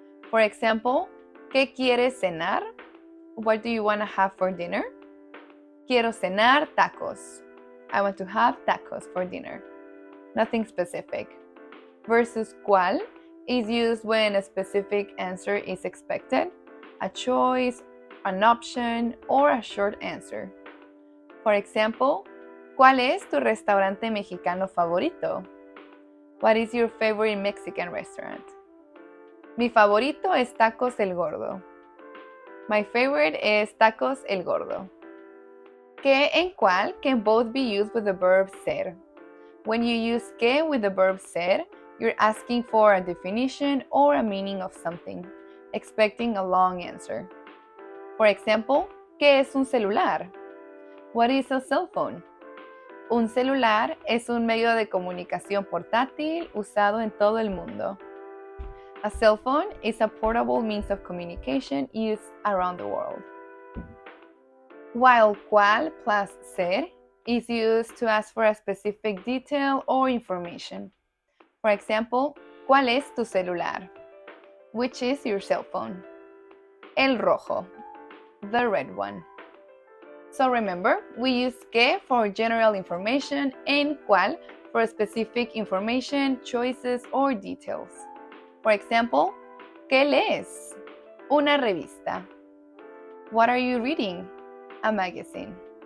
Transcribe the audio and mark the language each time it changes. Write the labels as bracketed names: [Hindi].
[English] For example, [Spanish] ¿qué quieres cenar? [English] What do you want to have for dinner? [Spanish] Quiero cenar tacos. [English] I want to have tacos for dinner. Nothing specific. Versus ¿cuál is used when a specific answer is expected, a choice, an option, or a short answer. For example, [Spanish] ¿cuál es tu restaurante mexicano favorito? [English] What is your favorite Mexican restaurant? [Spanish] Mi favorito es Tacos El Gordo. [English] My favorite is Tacos El Gordo. ¿Qué and cuál can both be used with the verb ser. When you use ¿qué with the verb ser, you're asking for a definition or a meaning of something, expecting a long answer. For example, [Spanish] ¿qué es un celular? [English] What is a cell phone? [Spanish] Un celular es un medio de comunicación portátil usado en todo el mundo. [English] A cell phone is a portable means of communication used around the world. While cuál plus ser is used to ask for a specific detail or information. For example, [Spanish] ¿cuál es tu celular? [English] Which is your cell phone? [Spanish] El rojo, [English] the red one. So remember, we use ¿qué for general information and cuál for specific information, choices, or details. For example, [Spanish] ¿qué lees? Una revista. [English] What are you reading? A magazine.